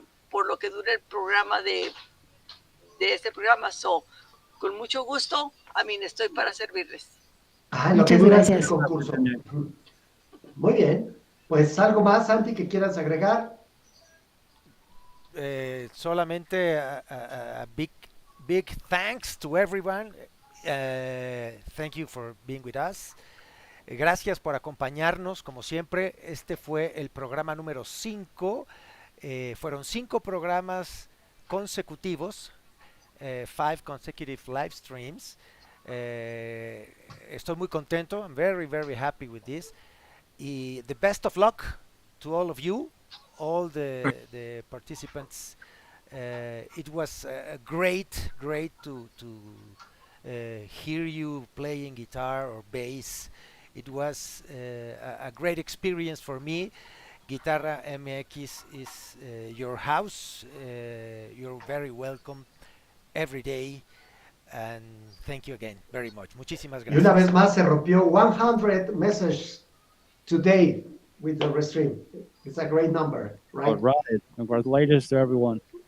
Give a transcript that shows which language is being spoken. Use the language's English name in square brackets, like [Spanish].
[Spanish] Por lo que dura el programa de este programa. Con mucho gusto, estoy para servirles. Lo que dura el concurso. Muy bien. Pues algo más, Santi, que quieras agregar. Solamente [English] a big thanks to everyone. Thank you for being with us. [Spanish] Gracias por acompañarnos, como siempre. Este fue el programa número 5. Fueron 5 programas consecutivos, [English] 5 consecutive live streams. [Spanish] Estoy muy contento. [English] I'm very, very happy with this. Y the best of luck to all of you, all the participants. It was great to hear you playing guitar or bass. It was a great experience for me. Guitarra MX is your house. You're very welcome every day. And thank you again very much. [Spanish] Muchísimas gracias. Y una vez más se rompió [English] 100 messages today with the restream. It's a great number, right? All right. Congratulations to everyone.